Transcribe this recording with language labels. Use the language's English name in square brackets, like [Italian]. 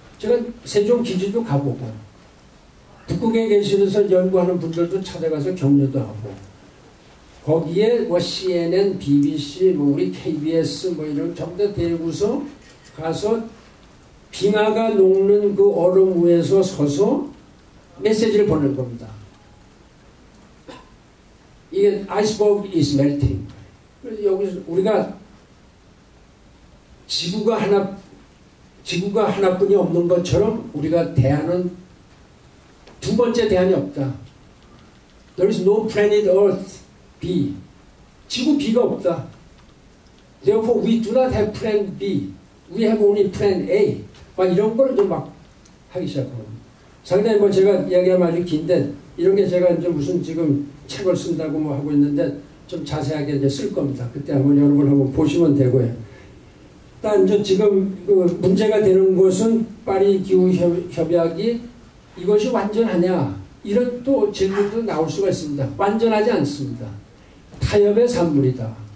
[Korean] 제가 세종기지도 가보고, 북극에 계시면서 연구하는 분들도 찾아가서 격려도 하고, 거기에 CNN, BBC, 우리 KBS 이런 전부 다 데리고서 가서 빙하가 녹는 그 얼음 위에서 서서 메시지를 보낼 겁니다. 이게 [English] iceberg is melting. [Korean] 그래서 여기서 우리가 지구가 하나뿐이 없는 것처럼 우리가 대안은 두 번째 대안이 없다. [English] There is no planet Earth B. [Korean] 지구 B가 없다. [English] Therefore we do not have plan B. We have only plan A. [Korean] 막 이런 걸 좀 막 하기 시작하고. 상당히 제가 이야기하면 아주 긴데, 이런 게 제가 이제 무슨 지금 책을 쓴다고 하고 있는데, 좀 자세하게 이제 쓸 겁니다. 그때 한번 여러분 한번 보시면 되고요. 일단 이제 지금 문제가 되는 것은 파리 기후 협약이 이것이 완전하냐, 이런 또 질문도 나올 수가 있습니다. 완전하지 않습니다. 타협의 산물이다.